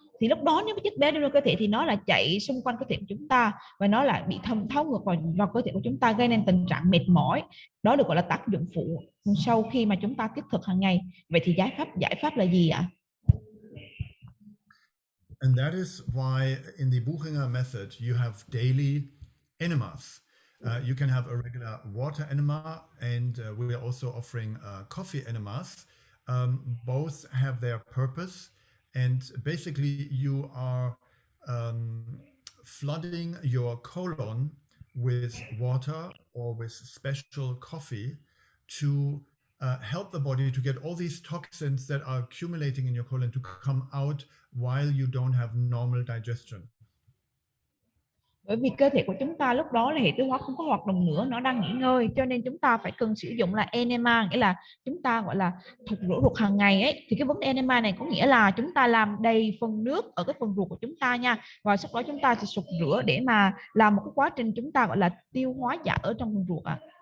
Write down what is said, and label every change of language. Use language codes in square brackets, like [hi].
[vi] Thì lúc đó nếu cái chất béo để nuôi cơ thể thì nó là chạy xung quanh cơ thể của chúng ta và nó lại bị thấu ngược vào cơ thể của chúng ta, gây nên tình trạng mệt mỏi. Đó được gọi là tác dụng phụ sau khi mà chúng ta tiếp thực hàng ngày. Vậy thì giải pháp là gì ạ? [en] And that is why in the Buchinger method, you have daily enemas. You can have a regular water enema, and we are also offering coffee enemas. Both have their purpose, and basically you are flooding your colon with water or with special coffee to help the body to get all these toxins that are accumulating in your colon to come out while you don't have normal digestion. [vi] Bởi vì cơ thể của chúng ta lúc đó là hệ tiêu hóa không có hoạt động nữa, nó đang nghỉ ngơi, cho nên chúng ta phải cần sử dụng là enema, nghĩa là chúng ta gọi là thục rửa ruột hàng ngày ấy. Thì cái vấn đề enema này có nghĩa là chúng ta làm đầy phần nước ở cái phần ruột của chúng ta nha, và sau đó chúng ta sẽ sục rửa để mà làm một cái quá trình chúng ta gọi là tiêu hóa giả ở trong phần ruột ạ.